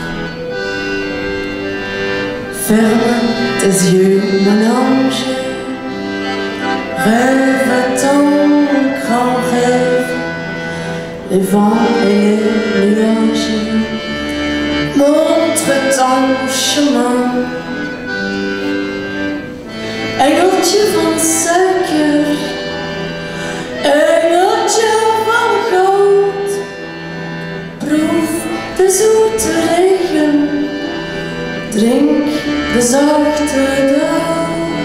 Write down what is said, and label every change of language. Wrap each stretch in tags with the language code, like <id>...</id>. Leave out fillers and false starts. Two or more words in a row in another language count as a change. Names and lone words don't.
<fr>Ferme tes yeux, mon ange, rêve ton grand rêve. Les vents et les nuages montre ton chemin.</fr> <nl>Engeltje van suiker, engeltje van goud, proef de zoete regen, drink de zachte dauw.</nl>